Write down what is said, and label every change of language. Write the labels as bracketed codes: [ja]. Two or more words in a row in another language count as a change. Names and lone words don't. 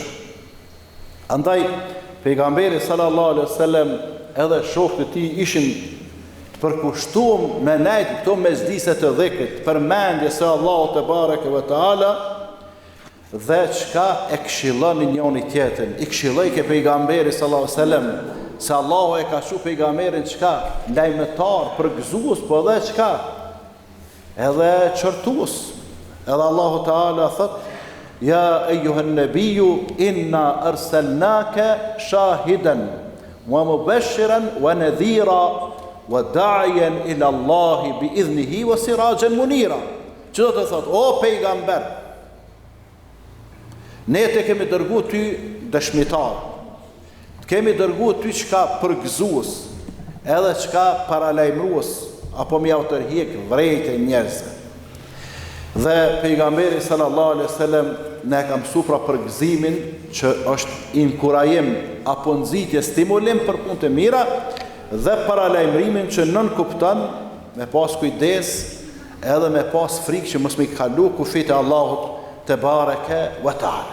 [sq] Andaj pejgamberi [ar] صلى الله عليه وسلم [sq] edhe shokët e tij ishin përkushtuam me nejtë këto mezhlise të dhikrit, përmendje se Allahu [ar] تبارك وتعالى [sq] dhe çka e këshillon njëri tjetrin. I këshilloi ke pejgamberi [ar] صلى الله عليه وسلم [sq] se Allahu e ka shu pejgamberin çka lajmëtar, përgëzues, po edhe çka edhe çortues. Edhe [ar] الله تعالى [sq] thot: [ar] "يا أيها النبي إنا أرسلناك شاهدا ومبشرا ونذيرا وداعيا إلى الله بإذنه وسراجا منيرا." [sq] Që do të thot, o pejgamber, ne te kemi dërgu ty dëshmitar, kemi dërgu ty qka përgëzues, edhe qka paralajmrues, apo mi autorhjek vrejtë njerëzve. Dhe pejgamberi [ar] صلى الله عليه وسلم [sq] ne ka mësuar pra përgëzimin që është inkurajim apo nxitje, stimulim për punë të mira, dhe paralajmërimin që nën kupton me pas kujdes edhe me pas frikë që mos me kalu kufit e Allahut [ar] تبارك وتعالى.